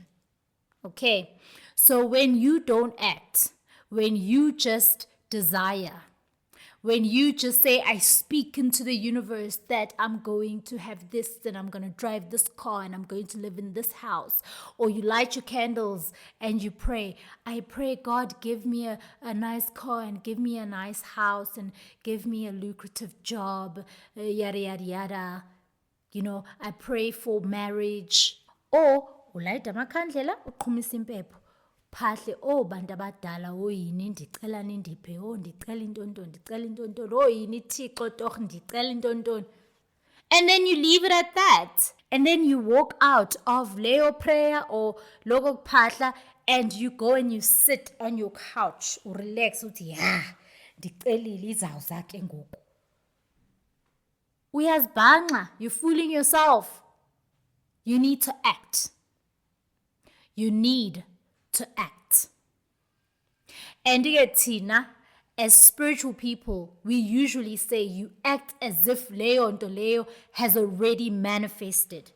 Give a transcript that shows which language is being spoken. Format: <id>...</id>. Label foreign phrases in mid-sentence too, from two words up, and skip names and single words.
<en>Okay, so when you don't act, when you just desire, when you just say, I speak into the universe that I'm going to have this and I'm going to drive this car and I'm going to live in this house, or you light your candles and you pray, I pray, God, give me a nice car and give me a nice house and give me a lucrative job, yada, yada, yada. You know, I pray for marriage. Or,</en> <xh>ulayita amakhandlela, uqhumisa impepho. Phahle bantu abadala oyini ndicela nindiphe ndicela intoni oyini Thixo torh ndicela intoni.</xh> <en>And then you leave it at that, and then you walk out of Leo prayer or</en> <xh>logo phahla,</xh> <en>and you go and you sit on your couch or relax</en> <xh>uthi ndicelile izawuzake ngoku. Uyazibhanqa,</xh> <en>you're fooling yourself. You need to act. You need to act. And tina, as spiritual people, we usually say you act as if Leo has already manifested.</en>